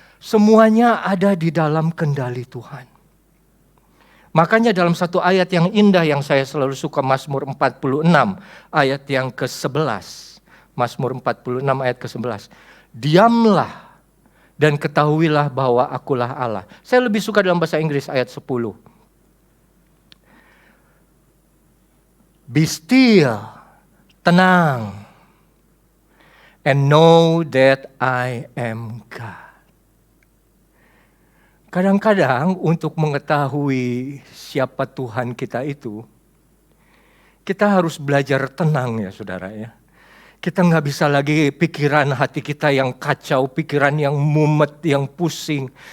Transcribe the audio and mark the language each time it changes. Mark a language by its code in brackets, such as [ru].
[id] Semuanya ada di dalam kendali Tuhan. Makanya dalam satu ayat yang indah yang saya selalu suka, Mazmur 46 ayat yang ke-11. Mazmur 46 ayat ke-11. Diamlah dan ketahuilah bahwa akulah Allah. Saya lebih suka dalam bahasa Inggris ayat 10. [en] Be still, [id] tenang, [en] and know that I am God. [id] Kadang-kadang untuk mengetahui siapa Tuhan kita itu, kita harus belajar tenang ya saudara ya. Kita nggak bisa lagi pikiran hati kita yang kacau, pikiran yang mumet, yang pusing.